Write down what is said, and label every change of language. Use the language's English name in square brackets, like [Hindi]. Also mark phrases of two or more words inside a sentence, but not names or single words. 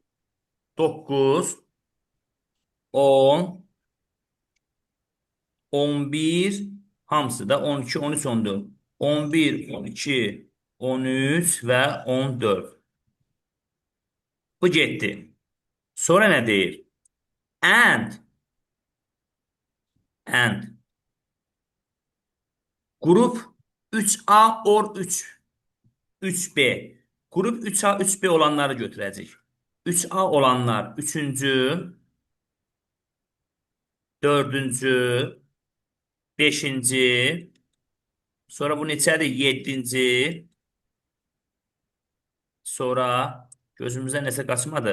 [Azerbaijani] 9, 10, 11, hamısı da 12, 13, 14. 11, 12, 13 və 14. Bu getdi. Sonra nə deyir? [English] And qrup 3A or 3B. [Azerbaijani] Qrup 3A, 3B olanları götürəcək. 3A olanlar 3-cü, 4-cü, 5-ci, sonra bu neçədir? 7-ci, sonra gözümüzdən nəsə qaçmadı.